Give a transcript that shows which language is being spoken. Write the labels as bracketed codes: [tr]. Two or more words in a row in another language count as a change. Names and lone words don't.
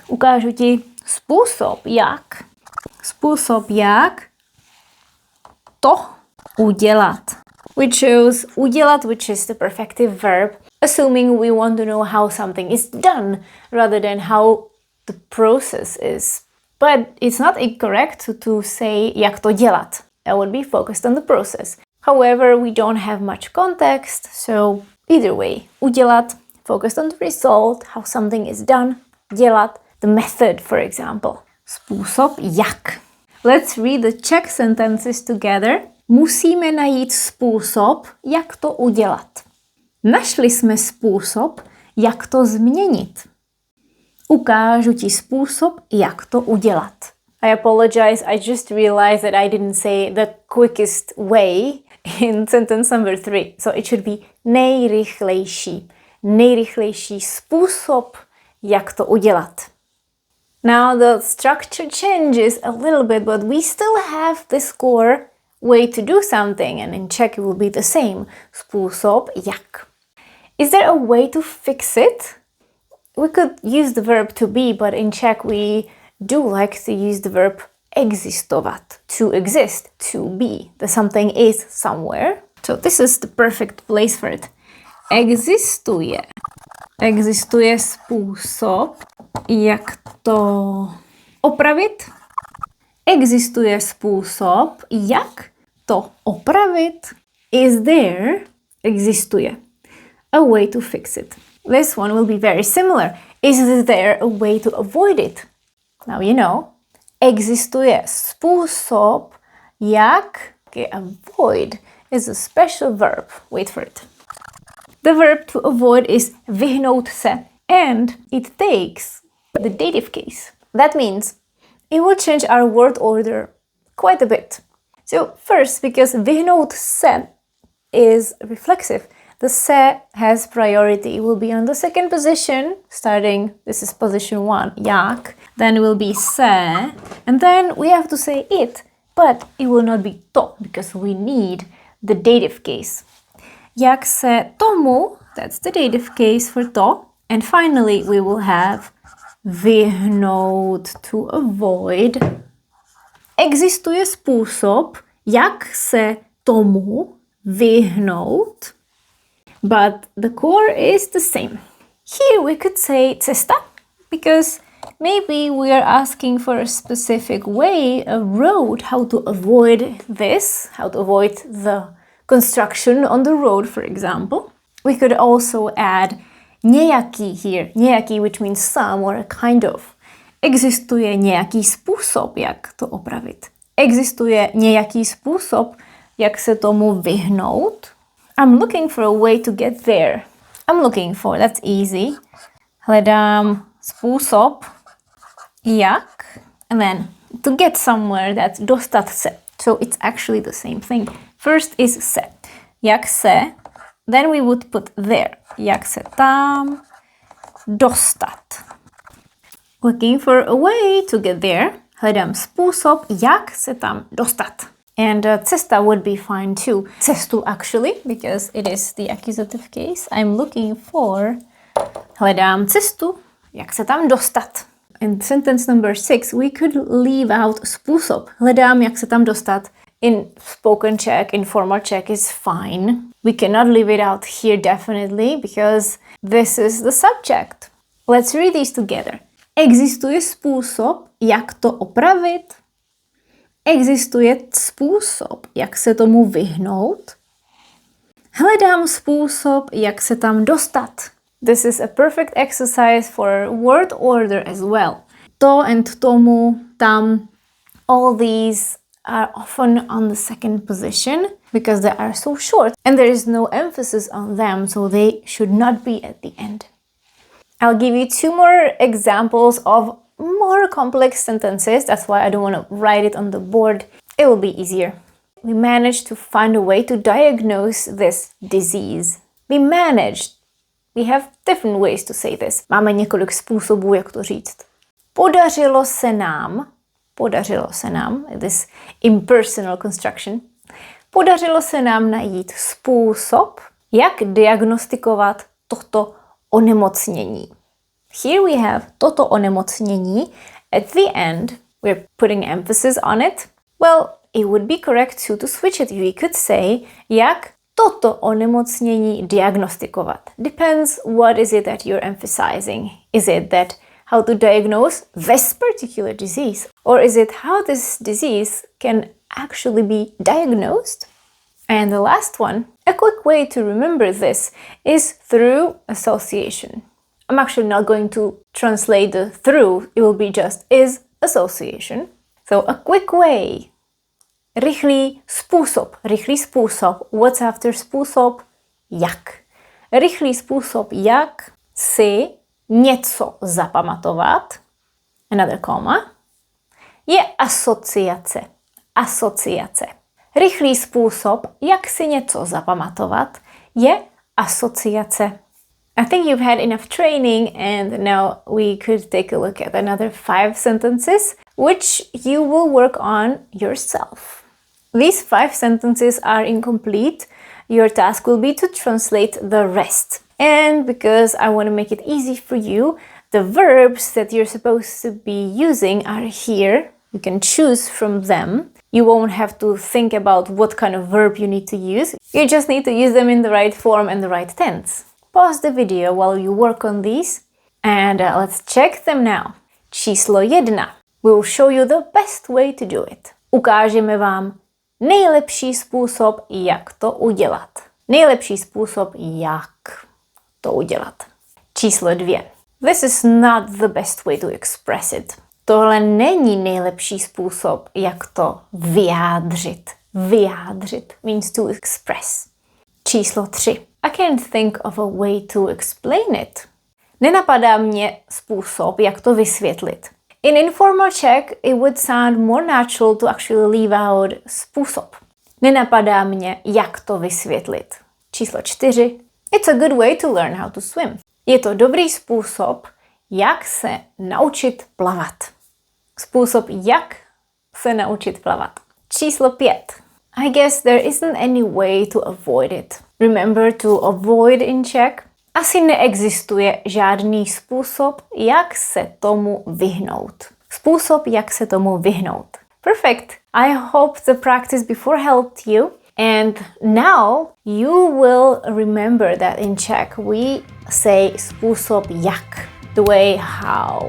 [cs] Ukážu ti způsob jak. Způsob jak to udělat. [en] We chose udělat, which is the perfective verb, assuming we want to know how something is done rather than how the process is. But it's not incorrect to say [cs] jak to dělat. [en] That would be focused on the process. However, we don't have much context, so either way, udělat focused on the result, how something is done, dělat, the method, for example. [cs] Způsob jak. [en] Let's read the Czech sentences together. [cs] Musíme najít způsob, jak to udělat. Našli jsme způsob, jak to změnit. Ukážu ti způsob, jak to udělat. [en] I apologize, I just realized that I didn't say the quickest way in sentence number 3. So it should be nejrychlejší. [cs] Nejrychlejší způsob, jak to udělat. [en] Now the structure changes a little bit, but we still have this core way to do something, and in Czech it will be the same. [cs] Způsob jak. [en] Is there a way to fix it? We could use the verb to be, but in Czech we do like to use the verb existovat, to exist, to be. The something is somewhere. So this is the perfect place for it. [cs] Existuje. Existuje způsob, jak to opravit. Existuje způsob, jak to opravit. [en] Is there, existuje, a way to fix it. This one will be very similar. Is there a way to avoid it? Now you know. [cs] Existuje způsob, jak [en] avoid is a special verb. Wait for it. The verb to avoid is [cs] vyhnout se, [en] and it takes the dative case. That means it will change our word order quite a bit. So first, because [cs] vyhnout se [en] is reflexive, the se has priority. It will be on the second position, starting, this is position 1, jak, then it will be se, and then we have to say it, but it will not be to, because we need the dative case. [cs] Jak se tomu, [en] that's the dative case for to, and finally we will have vyhnout, to avoid. [cs] Existuje způsob, jak se tomu vyhnout, [en] but the core is the same. Here we could say cesta, because maybe we are asking for a specific way, a road, how to avoid this, how to avoid the construction on the road, for example. We could also add nějaký here, nějaký, which means some or a kind of. [cs] Existuje nějaký způsob, jak to opravit. Existuje nějaký způsob, jak se tomu vyhnout. [en] I'm looking for a way to get there. I'm looking for, that's easy. [cs] Hledám způsob, jak, [en] and then to get somewhere, that's [cs] dostat se. [en] So it's actually the same thing. First is se. [cs] Jak se, [en] then we would put there. [cs] Jak se tam dostat. [en] Looking for a way to get there. [cs] Hledám způsob, jak se tam dostat. [en] And cesta would be fine too. Cestu actually, because it is the accusative case. I'm looking for, [cs] hledám cestu, jak se tam dostat. [en] In sentence number 6, we could leave out způsob. [cs] Hledám, jak se tam dostat. [en] In spoken Czech, in formal Czech is fine. We cannot leave it out here definitely, because this is the subject. Let's read these together. Existuje způsob, jak to opravit. Existuje způsob, jak se tomu vyhnout. Hledám způsob, jak se tam dostat. This is a perfect exercise for word order as well. [cs] To and tomu, tam, [en] all these are often on the second position because they are so short and there is no emphasis on them, so they should not be at the end. I'll give you 2 more examples of more complex sentences. That's why I don't want to write it on the board. It will be easier. We managed to find a way to diagnose this disease. We managed. We have different ways to say this. [cs] Máme několik způsobů, jak to říct. Podařilo se nám, [en] this impersonal construction, [cs] podařilo se nám najít způsob, jak diagnostikovat toto onemocnění. [en] Here we have [cs] toto onemocnění. [en] At the end, we're putting emphasis on it. Well, it would be correct to switch it. We could say, [cs] jak toto onemocnění diagnostikovat. [en] Depends what is it that you're emphasizing. Is it that how to diagnose this particular disease? Or is it how this disease can actually be diagnosed? And the last one, a quick way to remember this is through association. I'm actually not going to translate the through, it will be just is association. So a quick way. [cs] Rychlý způsob. [en] What's after způsob? Jak. [cs] Rychlý způsob, jak si něco zapamatovat, [en] another comma, [cs] je asociace. Rychlý způsob, jak si něco zapamatovat, je asociace. [en] I think you've had enough training and now we could take a look at another 5 sentences which you will work on yourself. These 5 sentences are incomplete. Your task will be to translate the rest. And because I want to make it easy for you, the verbs that you're supposed to be using are here. You can choose from them. You won't have to think about what kind of verb you need to use. You just need to use them in the right form and the right tense. Pause the video while you work on these and let's check them now. [cs] Číslo 1. [en] We will show you the best way to do it. [cs] Ukážeme vám nejlepší způsob, jak to udělat. Číslo 2. [en] This is not the best way to express it. [cs] Tohle není nejlepší způsob, jak to vyjádřit. [en] Vyjádřit means to express. Číslo 3. I can't think of a way to explain it. [cs] Nenapadá mě způsob, jak to vysvětlit. [en] In informal Czech, it would sound more natural to actually leave out způsob. [cs] Nenapadá mě, jak to vysvětlit. Číslo 4. [en] It's a good way to learn how to swim. [cs] Je to dobrý způsob, jak se naučit plavat. Způsob, jak se naučit plavat. Číslo 5. [en] I guess there isn't any way to avoid it. Remember to avoid in Czech? [cs] Asi neexistuje žádný způsob, jak se tomu vyhnout. [en] Perfect. I hope the practice before helped you. And now you will remember that in Czech we say [cs] způsob jak, [en] the way how.